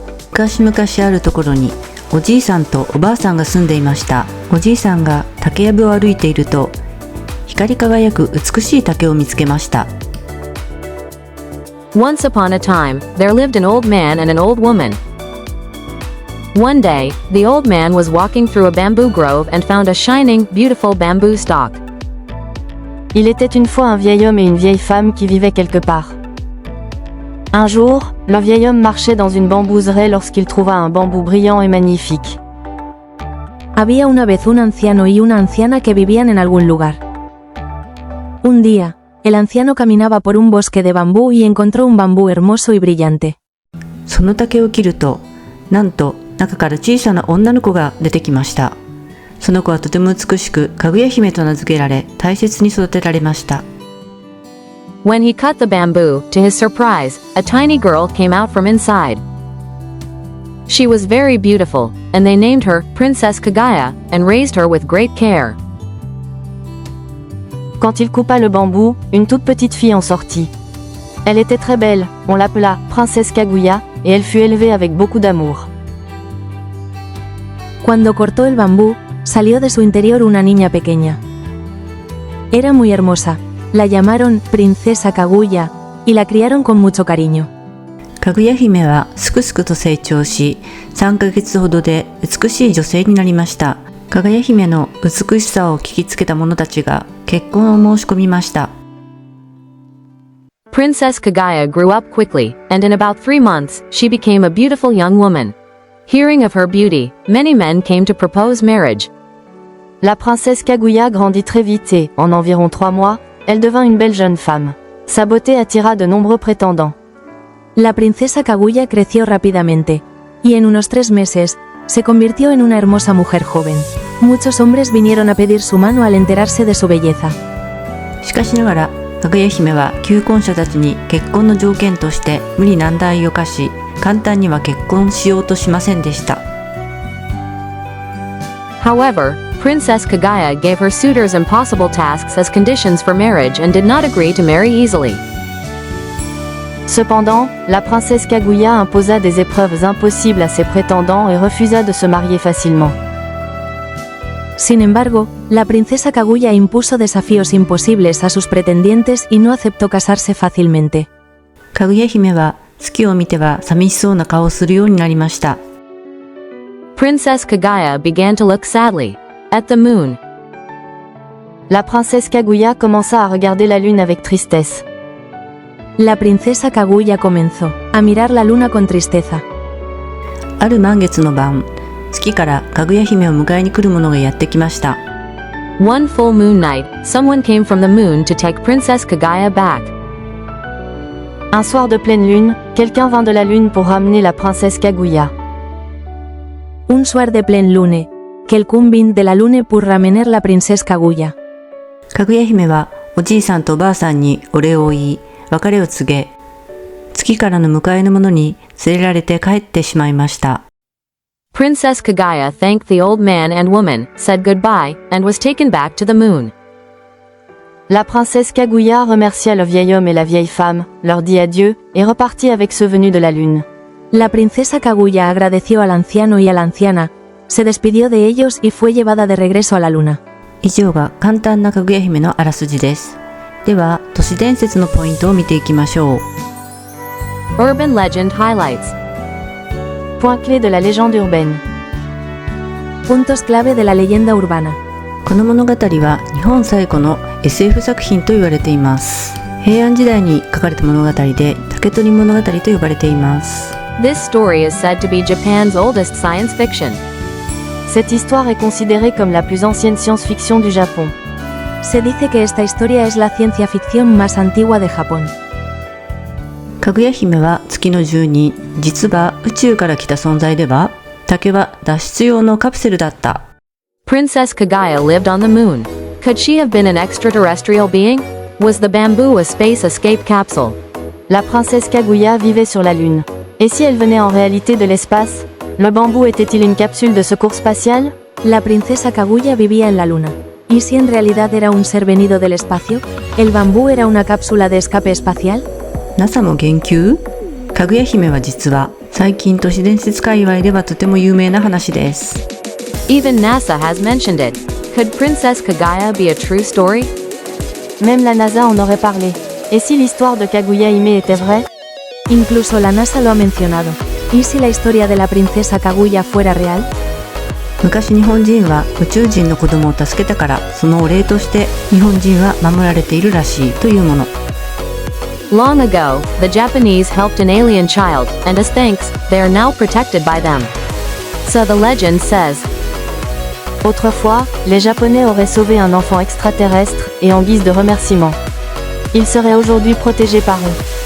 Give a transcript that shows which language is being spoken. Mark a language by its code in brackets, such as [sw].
[ja] 昔々あるところにおじいさんとおばあさんが住んでいました。おじいさんが竹やぶを歩いていると光り輝く美しい竹を見つけました。 [en] Once upon a time, there lived an old man and an old woman. One day, the old man was walking through a bamboo grove and found a shining, beautiful bamboo stalk. [fr] Il était une fois un vieil homme et une vieille femme qui vivaient quelque part. Un jour, le vieil homme marchait dans une bambouseraie lorsqu'il trouva un bambou brillant et magnifique. [es] Había una vez un anciano y una anciana que vivían en algún lugar. Un día, el anciano caminaba por un bosque de bambú y encontró un bambú hermoso y brillante. [ja] その竹を切ると、なんと中から小さな女の子が出てきました。その子はとても美しく、かぐや姫と名付けられ、大切に育てられました。 [en] When he cut the bamboo, to his surprise, a tiny girl came out from inside. She was very beautiful, and they named her Princess Kaguya and raised her with great care. [fr] Quand il coupa le bambou, une toute petite fille en sortit. Elle était très belle, on l'appela Princesse Kaguya, et elle fut élevée avec beaucoup d'amour. [es] Cuando cortó el bambú, salió de su interior una niña pequeña. Era muy hermosa. La llamaron Princesa Kaguya y la criaron con mucho cariño. [ja] かぐや姫はすくすくと成長し、3ヶ月ほどで美しい女性になりました。かぐや姫の美しさを聞きつけた者たちが結婚を申し込みました。 [en] Princess Kaguya grew up quickly, and in about 3 months, she became a beautiful young woman. Hearing of her beauty, many men came to propose marriage. [fr] La princesse Kaguya grandit très vite et, en environ 3 mois, elle devint une belle jeune femme. Sa beauté attira de nombreux prétendants. [es] La princesa Kaguya creció rápidamente, y en unos 3 meses, se convirtió en una hermosa mujer joven. Muchos hombres vinieron a pedir su mano al enterarse de su belleza. [ja] しかしながら、かぐや姫は求婚者たちに結婚の条件として無理難題を課し、簡単には結婚しようとしませんでした。 [en] However, Princess Kaguya gave her suitors impossible tasks as conditions for marriage and did not agree to marry easily. [fr] Cependant, la princesse Kaguya imposa des épreuves impossibles à ses prétendants et refusa de se marier facilement. [es] Sin embargo, la princesa Kaguya impuso desafíos imposibles a sus pretendientes y no aceptó casarse fácilmente. [ja] かぐや姫は月を見ては寂しそうな顔をするようになりました。 [en] Princess Kaguya began to look sadly at the moon. [fr] La princesse Kaguya commença à regarder la lune avec tristesse. [es] La princesa Kaguya comenzó a mirar la luna con tristeza. [ja] ある満月の晩、月からかぐや姫を迎えに来る者がやってきました。 [en] One full moon night, someone came from the moon to take Princess Kaguya back. [fr] Un soir de pleine lune, quelqu'un vint de la lune pour ramener la princesse Kaguya. Un soir de pleine lune, quelqu'un vint de la lune pour ramener la princesse Kaguya. [ja] かぐや姫はおじいさんとおばあさんにお礼を言い、別れを告げ、月からの迎えの者に連れられて帰ってしまいました。 [en] Princess Kaguya thanked the old man and woman, said goodbye, and was taken back to the moon. [fr] La princesse Kaguya remercia le vieil homme et la vieille femme, leur dit adieu, et repartit avec ceux venus de la lune. [es] La princesa Kaguya agradeció al anciano y a la anciana, se despidió de ellos y fue llevada de regreso a la luna. [ja] 以上が簡単なかぐや姫のあらすじです。では、都市伝説のポイントを見ていきましょう。 [en] Urban Legend Highlights. [fr] Point clé de la légende urbaine. [es] Puntos clave de la leyenda urbana. [ja] この物語は日本最古の SF 作品と言われています。平安時代に書かれた物語で竹取物語と呼ばれています。 [en] This story is said to be Japan's oldest science fiction. [fr] Cette histoire est considérée comme la plus ancienne science-fiction du Japon. [es] Se dice que esta historia es la ciencia ficción más antigua de Japón. [ja] かぐや姫は月の住人、実は宇宙から来た存在では、竹は脱出用のカプセルだった。 [en] Princess Kaguya lived on the moon. Could she have been an extraterrestrial being? Was the bamboo a space escape capsule? [fr] La princesse Kaguya vivait sur la Lune. Et si elle venait en réalité de l'espace? Le bambou était-il une capsule de secours spatial? [es] La princesa Kaguya vivía en la luna. ¿Y si en realidad era un ser venido del espacio? ¿El bambú era una cápsula de escape espacial? [ja] NASA も言及？かぐや姫は実は最近都市伝説界隈ではとても有名な話です。 [en] Even NASA has mentioned it. Could Princess Kaguya be a true story? [fr] Même la NASA en aurait parlé. Et si l'histoire de Kaguya Hime était vraie? [es] Incluso la NASA lo ha mencionado. ¿Y si la historia de la princesa Kaguya fuera real? [ja] 昔日本人は宇宙人の子供を助けたからそのお礼として日本人は守られているらしいというもの。 [en] Long ago, the Japanese helped an alien child, and as thanks, they are now protected by them. So the legend says. [fr] Autrefois, les Japonais auraient sauvé un enfant extraterrestre, et en guise de remerciement, il serait aujourd'hui protégé par eux.